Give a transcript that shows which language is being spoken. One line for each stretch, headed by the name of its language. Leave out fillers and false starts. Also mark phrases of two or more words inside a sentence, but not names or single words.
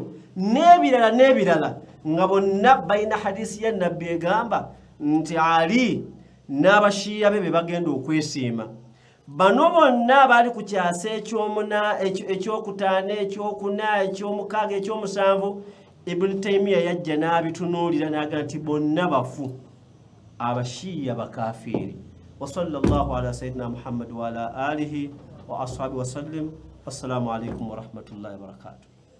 Ganda: N'ebirala nga bonna balina hadisi ya Nabbi egamba nti Ali n'abashiya be bagenda okwesiima. Bano bonna bali ku kyasa ekyokutaano, ekyokuna, ekyomukaaga, ekyomusanvu, Ibn Taymiya yajja n'abitunuulira n'agamba nti bonna bafu, abashiya bakafiiri.
Arabic: وصلى الله على سيدنا محمد وعلى آله وأصحابه وسلم. والسلام عليكم ورحمة الله وبركاته.